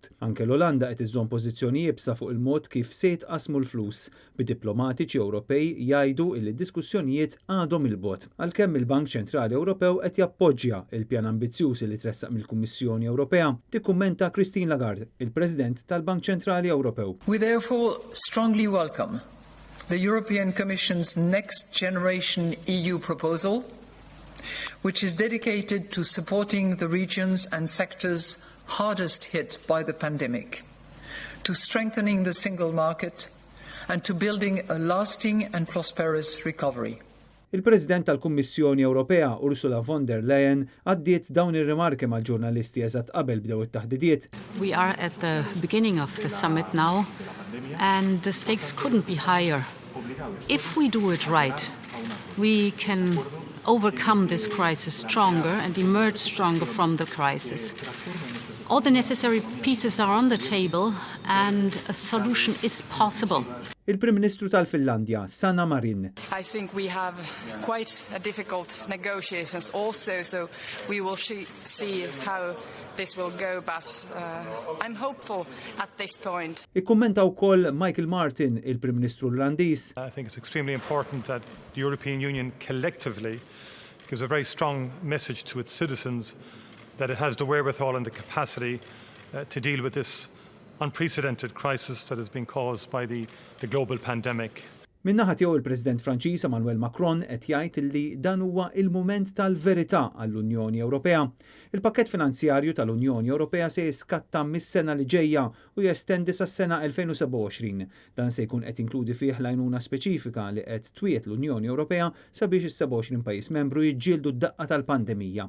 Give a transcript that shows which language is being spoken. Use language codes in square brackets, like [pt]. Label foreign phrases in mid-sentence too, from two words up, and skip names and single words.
[mt] Anke l-Olanda qed iżżomm pożizzjoni jibsa fuq il-mod kif se jitqasmu l-flus. Bid-diplomatiċi Ewropej jgħidu li d-diskussjonijiet għadhom il-bogħod. Għalkemm il-Bank Ċentrali Ewropew qed jappoġġja l-pjan ambizzjuż li tressaq mill-Kummissjoni Ewropea, tikkummenta Christine Lagarde, il-President tal-Bank Ċentrali Ewropew. [en] We therefore strongly welcome the European Commission's Next Generation EU proposal, which is dedicated to supporting the regions and sectors hardest hit by the pandemic, to strengthening the single market, and to building a lasting and prosperous recovery. [mt] Il-President tal-Kummissjoni Ewropea Ursula von der Leyen għaddiet dawn ir-rimarki mal-ġurnalisti eżatt qabel bdew it-taħdidiet. [en] We are at the beginning of the summit now and the stakes couldn't be higher. If we do it right, we can overcome this crisis stronger and emerge stronger from the crisis. All the necessary pieces are on the table and a solution is possible. [mt] Il-Prim Ministru tal-Finlandja, Sanna Marin. [en] I think we have quite a difficult negotiations also, so we will see how this will go, but I'm hopeful at this point. [mt] Ikkummenta wkoll Michael Martin, il-Prim Ministru Irlandiż. [en] I think it's extremely important that the European Union collectively gives a very strong message to its citizens that it has the wherewithal and the capacity to deal with this unprecedented crisis that has been caused by the global pandemic. [mt] Min-naħa tiegħu il-President Franċiż Emmanuel Macron qed jgħid li dan huwa il-mument tal-verità għall-Unjoni Ewropea. Il-pakkett finanzjarju tal-Unjoni Ewropea se jiskatta mis-sena li ġejja u jestendi sas-sena 2027. Dan se jkun qed inkludi fih l-għajnuna speċifika li qed twiet l-Unjoni Ewropea sabiex is-27 pajjiż membru jiġġieldu d-daqqa tal-pandemija.